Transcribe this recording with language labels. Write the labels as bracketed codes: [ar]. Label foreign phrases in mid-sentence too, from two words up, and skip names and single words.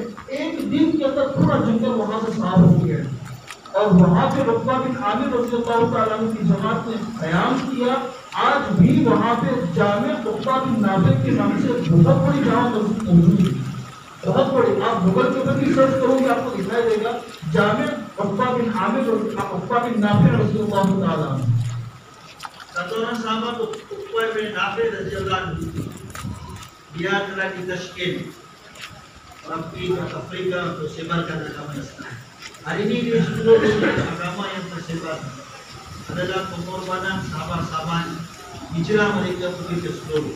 [hi] एक दिन के अंदर पूरा जंगल वहां से साफ हो गया और वहां पे उक़बा बिन आमिर [ar] رضي الله تعالى عنه [hi] की जमात ने क़याम किया। आज भी वहां पे जामे उक़बा बिन नाफिर के नाम से बहुत बड़ी जामा मस्जिद मौजूद है, बहुत बड़ी। आप गूगल के ऊपर भी सर्च करोगे आपको दिखाई देगा, जामे उक़बा बिन आमिर उक़बा बिन नाफिर [ar] رضي الله تعالى عنه. [ms] Satu orang sahabat Uqbah bin Nafi [ar] رضي الله عنه, [ms] dia telah ditashkil pergi ke Afrika untuk sebarkan agama Islam. Hari ini di seluruh agama yang tersebar adalah pengorbanan sahabat-sahabat hijrah mereka pergi ke seluruh.